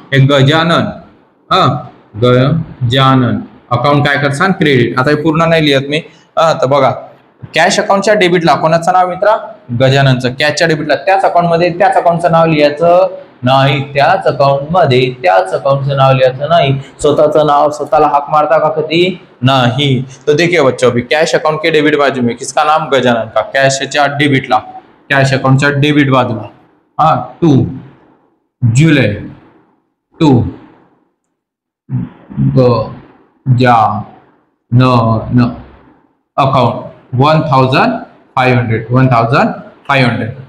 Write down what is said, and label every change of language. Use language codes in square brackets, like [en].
[mr] एक गजानन, गजानन अकाउंट काय करसान? क्रेडिट. आता हे पूर्ण नाही लिहत मी. तर बघा, कॅश अकाउंटच्या डेबिटला कोणाचं नाव मित्रा? गजाननचं. कॅशच्या डेबिटला त्याच अकाउंटमध्ये त्याच अकाउंटचं नाव लिहायचं नाही. त्याच अकाउंटमध्ये त्याच अकाउंटचं नाव लिहायचं नाही. स्वतःचं नाव स्वतःला हाक मारता का कधी? नाही. [hi] तो देखिए बच्चों, अभी कैश अकाउंट के डेबिट बाजू में किसका नाम? गजानन का. [mr] कॅशच्या डेबिटला, कॅश अकाउंटच्या डेबिट बाजूला 2 जुलै 2 गजानन अकाउंट 1500.